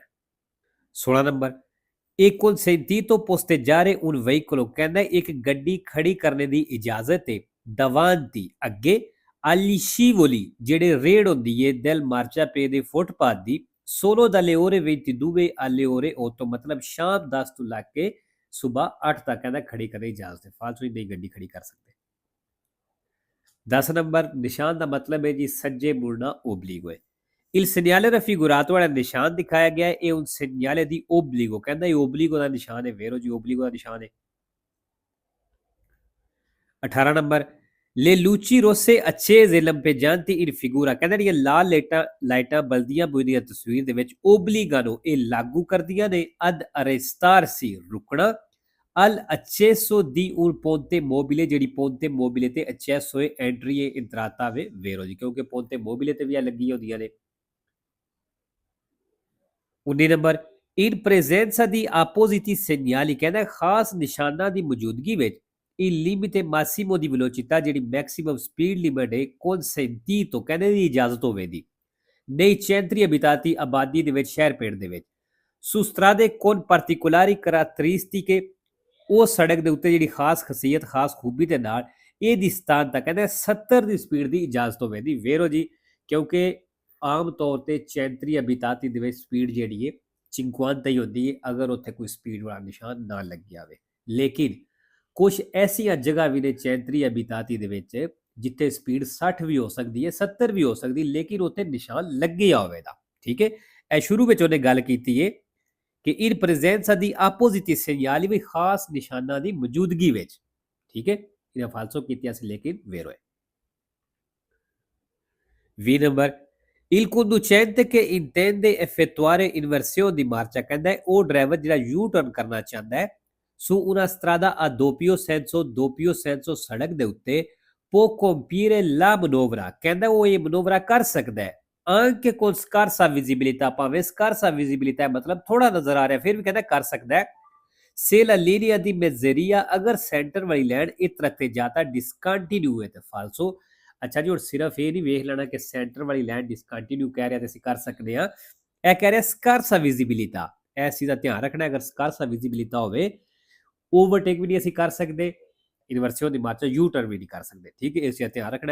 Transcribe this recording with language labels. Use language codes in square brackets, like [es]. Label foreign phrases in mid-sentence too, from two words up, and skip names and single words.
[it] 16 [pa] ਨੰਬਰ, ਇਹ [it] consentito posteggiare un veicolo, [pa] ਕਹਿੰਦਾ ਇੱਕ ਗੱਡੀ ਖੜੀ ਕਰਨੇ ਦੀ ਇਜਾਜ਼ਤ ਹੈ davanti ਅੱਗੇ [it] agli scivoli, [pa] ਜਿਹੜੇ ਰੇੜ ਹੁੰਦੀ ਹੈ [it] del marciapiede [pa] ਦੇ ਫੁੱਟਪਾਥ ਦੀ, [it] solo dalle ore 22 alle ore 8, [pa] ਮਤਲਬ ਸ਼ਾਮ 10 ਤੋਂ ਲੈ ਕੇ ਸਵੇਰ 8 ਤੱਕ ਕਹਿੰਦਾ ਖੜੀ ਕਰਨ ਦੀ ਇਜਾਜ਼ਤ ਹੈ, ਫਾਲਤੂ ਨਹੀਂ ਗੱਡੀ ਖੜੀ ਕਰ ਸਕਦੇ। 10 ਨੰਬਰ, ਨਿਸ਼ਾਨ ਦਾ ਮਤਲਬ ਹੈ ਜੀ ਸੱਜੇ ਮੁੜਨਾ ਓਬਲੀਗੋ ਹੈ। [it] Il segnale raffigurato [pa] ਵਾਲਾ ਨਿਸ਼ਾਨ ਦਿਖਾਇਆ ਗਿਆ ਹੈ, ਇਹ [it] un segnale di obbligo, [pa] ਕਹਿੰਦਾ ਇਹ ਓਬਲੀਗੋ ਦਾ ਨਿਸ਼ਾਨ ਹੈ ਵੇਰੋ ਜੀ, ਓਬਲੀਗੋ ਦਾ ਨਿਸ਼ਾਨ ਹੈ। 18 ਨੰਬਰ, [it] le luci rosse accese lampeggianti in figura, [pa] ਕਹਿੰਦਾ ਜਿਹੜੀਆਂ ਲਾਲ ਲਾਈਟਾਂ ਬਲਦੀਆਂ ਬੁਝਦੀਆਂ ਤਸਵੀਰ ਦੇ ਵਿੱਚ ਓਬਲੀਗਾਨੋ ਇਹ ਲਾਗੂ ਕਰਦੀਆਂ ਨੇ [it] ad arrestarsi, [pa] ਰੁਕਣਾ, [it] al accesso di un ponte mobile, [pa] ਜਿਹੜੀ [it] ponte mobile [pa] ਤੇ accesso ਹੈ ਐਂਟਰੀ ਹੈ ਇੰਤਰਾਤਾ ਵੇ ਵੇਰੋ ਜੀ, ਕਿਉਂਕਿ [it] ponte mobile [pa] ਤੇ ਵੀ ਆ ਲੱਗੀ ਹੁੰਦੀਆਂ ਨੇ। 19 ਨੰਬਰ, [it] in presenza di appositi segnali, [pa] ਕਹਿੰਦਾ ਖਾਸ ਨਿਸ਼ਾਨਾਂ ਦੀ ਮੌਜੂਦਗੀ ਵਿੱਚ [it] il limite massimo di velocità, [pa] ਜਿਹੜੀ [en] maximum speed limit [pa] ਹੈ consentito, ਕਹਿੰਦੇ ਦੀ ਇਜਾਜ਼ਤ ਹੋਵੇਗੀ nei [it] centri abitati, [pa] ਆਬਾਦੀ ਦੇ ਵਿੱਚ, ਸ਼ਹਿਰ ਪੇੜ ਦੇ ਵਿੱਚ, [it] su strade con particolari caratteristiche, [pa] ਉਹ ਸੜਕ ਦੇ ਉੱਤੇ ਜਿਹੜੀ ਖਾਸ ਖਸੀਅਤ ਖਾਸ ਖੂਬੀ ਦੇ ਨਾਲ ਇਹਦੀ ਸਥਾਨਤਾ, ਕਹਿੰਦਾ 70 ਦੀ ਸਪੀਡ ਦੀ ਇਜਾਜ਼ਤ ਹੋਵੇਗੀ ਵੇਰੋ ਜੀ, ਕਿਉਂਕਿ ਆਮ ਤੌਰ ਤੇ [it] centri abitati [pa] ਦੇ ਵਿੱਚ ਸਪੀਡ ਜਿਹੜੀ ਹੈ 50 ਹੀ ਹੁੰਦੀ ਹੈ ਅਗਰ ਉੱਥੇ ਕੋਈ ਸਪੀਡ ਵਾਲਾ ਨਿਸ਼ਾਨ ਨਾ ਲੱਗਿਆ ਹੋਵੇ, ਲੇਕਿਨ ਕੁਝ ਐਸੀਆਂ ਜਗ੍ਹਾ ਵੀ ਨੇ [it] centri abitati [pa] ਦੇ ਵਿੱਚ ਜਿੱਥੇ ਸਪੀਡ 60 ਵੀ ਹੋ ਸਕਦੀ ਹੈ 70 ਵੀ ਹੋ ਸਕਦੀ, ਲੇਕਿਨ ਉੱਥੇ ਨਿਸ਼ਾਨ ਲੱਗਿਆ ਹੋਵੇਗਾ, ਠੀਕ ਹੈ। ਇਹ ਸ਼ੁਰੂ ਵਿੱਚ ਉਹਨੇ ਗੱਲ ਕੀਤੀ ਹੈ ਕਿ [it] in presenza di appositi segnali, [pa] ਵੀ ਖਾਸ ਨਿਸ਼ਾਨਾਂ ਦੀ ਮੌਜੂਦਗੀ ਵਿੱਚ, ਠੀਕ ਹੈ, ਇਹਨਾਂ ਫਾਲਸੋ ਕੀਤਿਆ ਸੀ ਲੇਕਿਨ ਵੇਰੋ ਹੈ। 20 ਨੰਬਰ, [it] il conducente che intende effettuare inversione di marcia, [pa] ਕਹਿੰਦਾ ਹੈ ਉਹ ਡਰਾਈਵਰ ਜਿਹੜਾ [en] U turn [pa] ਕਰਨਾ ਚਾਹੁੰਦਾ ਹੈ [it] su una strada a doppio senso [pa] ਸੜਕ ਦੇ ਉੱਤੇ [it] può compiere la manovra, [pa] ਕਹਿੰਦਾ ਉਹ ਇਹ ਮਨੋਵਰਾ ਕਰ ਸਕਦਾ ਹੈ [it] anche con scarsa visibilità, [pa] ਭਾਵੇਂ [it] scarsa visibilità [pa] ਹੈ ਮਤਲਬ ਥੋੜਾ ਨਜ਼ਰ ਆ ਰਿਹਾ ਫਿਰ ਵੀ ਕਹਿੰਦਾ ਕਰ ਸਕਦਾ ਹੈ। [it] se la linea di mezzeria, [pa] ਅਗਰ ਸੈਂਟਰ ਵਾਲੀ ਲਾਈਨ ਇਹ [it] tratteggiata discontinue [pa] ਹੈ ਤੇ ਫਾਲਸੋ। ਅੱਛਾ ਜੀ ਹੁਣ ਸਿਰਫ ਇਹ ਨਹੀਂ ਵੇਖ ਲੈਣਾ ਕਿ ਸੈਂਟਰ ਵਾਲੀ ਲਾਈਨ ਡਿਸਕੰਟੀਨਿਊ ਕਹਿ ਰਿਹਾ ਤੇ ਅਸੀਂ ਕਰ ਸਕਦੇ ਹਾਂ, ਇਹ ਕਹਿ ਰਿਹਾ [it] scarsa visibilità, [pa] ਇਸ ਚੀਜ਼ ਦਾ ਧਿਆਨ ਰੱਖਣਾ, ਅਗਰ [it] scarsa visibilità [pa] ਹੋਵੇ ਓਵਰਟੇਕ ਵੀ ਨਹੀਂ ਅਸੀਂ ਕਰ ਸਕਦੇ, [it] inversione di marcia [en] U turn [pa] ਵੀ ਨਹੀਂ ਕਰ ਸਕਦੇ, ਠੀਕ ਹੈ, ਇਸ ਦਾ ਧਿਆਨ ਰੱਖਣਾ।